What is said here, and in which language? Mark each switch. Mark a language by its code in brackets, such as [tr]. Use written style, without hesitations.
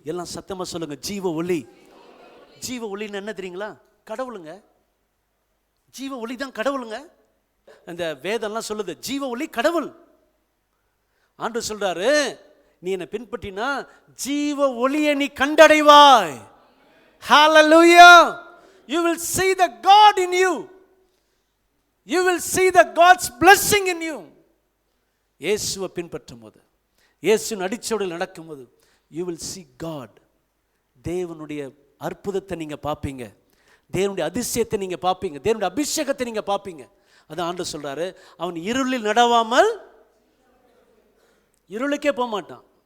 [ta] எல்லாம் சத்தமாக சொல்லுங்கள், ஜீவ ஒளி. ஜீவ ஒளின்னு என்ன தெரியுங்களா? கடவுளுங்க. ஜீவ ஒளி தான் கடவுளுங்க. அந்த வேதம்லாம் சொல்லுது ஜீவ ஒளி கடவுள். ஆண்டவர் சொல்றாரு, நீ என்னை பின்பற்றினா ஜீவ ஒளியை நீ கண்டடைவாய். ஹல்லேலூயா. [en] You will see the God in you. You will see the God's blessing in you. [ta] இயேசுவை பின்பற்றும் போது, இயேசுவின் அடிச்சோடில் நடக்கும்போது [en] you will see God. [ta] தேவனுடைய அற்புதத்தை நீங்கள் பார்ப்பீங்க, தேவனுடைய அதிசயத்தை நீங்கள் பார்ப்பீங்க, தேவனுடைய அபிஷேகத்தை நீங்கள் பார்ப்பீங்க. அதான் ஆண்டவர் சொல்றாரு, அவன் இருளில் நடவாமல், இருளுக்கே போக மாட்டான்.